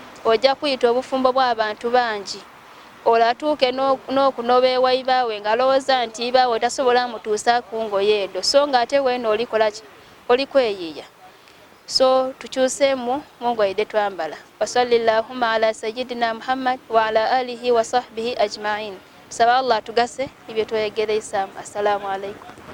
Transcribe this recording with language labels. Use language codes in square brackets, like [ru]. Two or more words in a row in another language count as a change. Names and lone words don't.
[lg] Ojja kuyita obufumbo bw'abantu bangi. Olwo atuuke n'o-, n'okunoba ewa ibaawe ng'alowooza nti ibaawe tasobola mutuusa ku ngoye edo. So nga ate weeno olikola ki? Oli kweyiiya. So tukyuseemu mu ngoye dze twambala. [ar] وصل اللهم على سيدنا محمد وعلى آله وصحبه أجمعين. [lg] Tusaba Allah atugase ebyo tweyegera Islam. [ar] السلام عليكم.